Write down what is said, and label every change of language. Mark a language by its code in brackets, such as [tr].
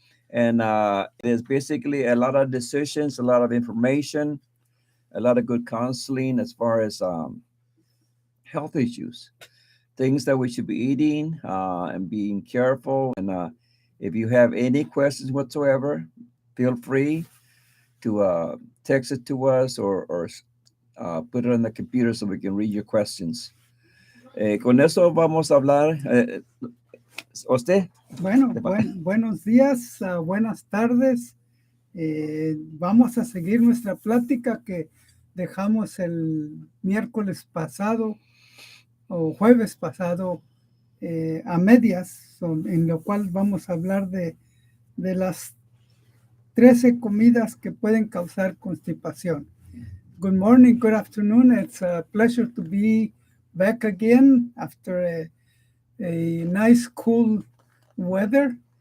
[en] And it is basically a lot of decisions, a lot of information, a lot of good counseling as far as health issues, things that we should be eating and being careful. And if you have any questions whatsoever, feel free to text it to us or put it on the computer so we can read your questions. [es] Con eso vamos a hablar. ¿Usted? Bueno, buenos días, buenas tardes. Vamos a seguir nuestra plática que dejamos el miércoles pasado o jueves pasado a medias, en lo cual vamos a hablar de las 13 comidas que pueden causar constipación. [en] Good morning, good afternoon. It's a pleasure to be back again after a nice, cool weather.